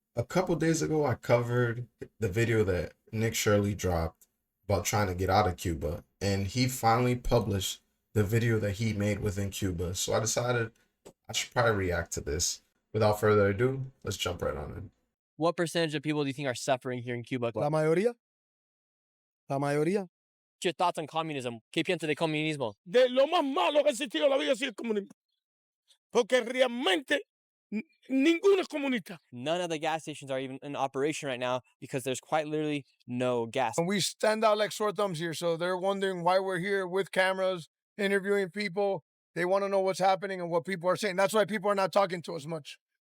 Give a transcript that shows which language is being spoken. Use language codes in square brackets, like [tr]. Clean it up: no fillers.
[en] A couple days ago, I covered the video that Nick Shirley dropped about trying to get out of Cuba, and he finally published the video that he made within Cuba. So I decided I should probably react to this. Without further ado, let's jump right on in. What percentage of people do you think are suffering here in Cuba? [es] La mayoría. La mayoría. [en] What's your thoughts on communism? [es] ¿Qué piensa de comunismo? De lo más malo que ha existido en la vida ha sido el comunismo. Porque realmente ninguno es comunista. [en] None of the gas stations are even in operation right now because there's quite literally no gas. And we stand out like sore thumbs here, so they're wondering why we're here with cameras, interviewing people. They want to know what's happening and what people are saying. That's why people are not talking to us much.